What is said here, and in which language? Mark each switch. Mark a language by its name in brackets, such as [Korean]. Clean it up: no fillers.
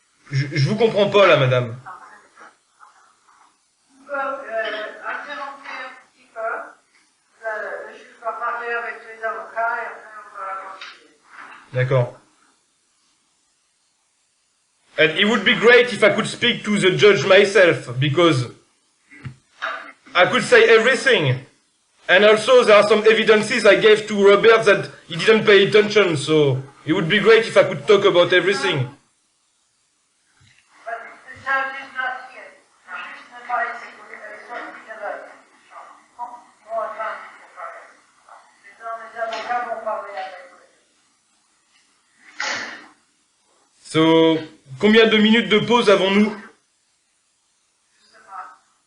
[French] Je vous comprends pas là, madame. On peut interrompre un petit peu. Le juge va parler avec les avocats et après on va continuer. D'accord. [English] And it would be great if I could speak to the judge myself, because I could say everything. And also there are some evidences I gave to Robert that he didn't pay attention, so it would be great if I could talk about everything. But the judge is not here. [French] Le juge n'est pas ici. Il est sorti de la chambre. On va attendre pour parler. Les avocats vont parler avec lui. So, combien de minutes de pause avons-nous? Je sais pas.